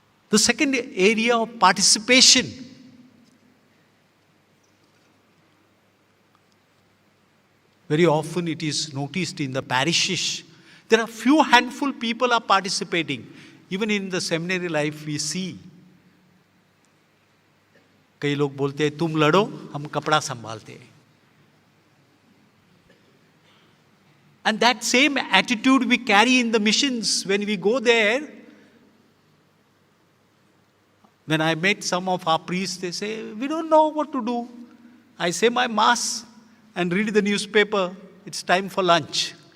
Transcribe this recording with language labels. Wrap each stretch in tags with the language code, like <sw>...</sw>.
<en>The second area of participation. Very often it is noticed in the parishes, there are few handful people are participating. Even in the seminary life we see.</en> <hi>कई लोग बोलते हैं तुम लड़ो हम कपड़ा संभालते हैं.</hi> <en>And that same attitude we carry in the missions when we go there. When I met some of our priests, they say, we don't know what to do. I say my mass and read the newspaper. It's time for lunch.</en>